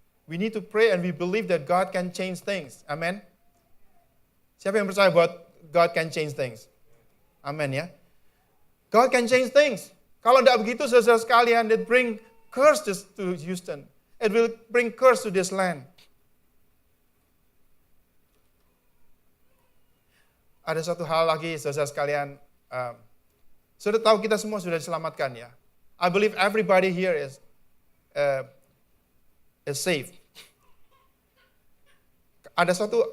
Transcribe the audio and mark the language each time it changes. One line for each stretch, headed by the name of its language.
English: We need to pray and we believe that God can change things. Amen.
Indonesian: Siapa yang percaya bahwa
English: God can change things? Amen ya. God can change things.
Indonesian: Kalau tidak begitu, saudara sekalian,
English: it bring curse to Houston. It will bring curse to this land.
Indonesian: Ada satu hal lagi, saudara sekalian. Sudah tahu kita semua sudah diselamatkan ya.
English: I believe everybody here is safe.
Indonesian: Ada satu